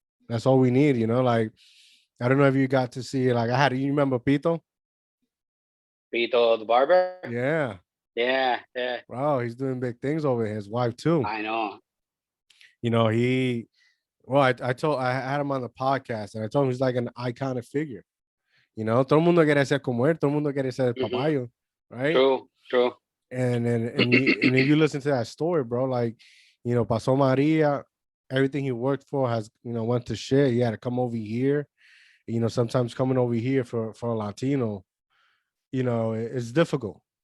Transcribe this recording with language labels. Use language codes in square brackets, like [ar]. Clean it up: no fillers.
[en] That's all we need, like I don't know if you got to see, like I had, you remember Pito? Vito the barber? Yeah. Yeah, yeah. Wow, he's doing big things over here. His wife too. I know. He well, I had him on the podcast, and I told him he's like an iconic figure. [es] Todo el mundo quiere ser como él, todo el mundo quiere ser el Hmm. papayo, [en] right? True, true. And if you listen to that story, bro, like Paso Maria, everything he worked for has went to shit. He had to come over here. Sometimes coming over here for a Latino, it's difficult.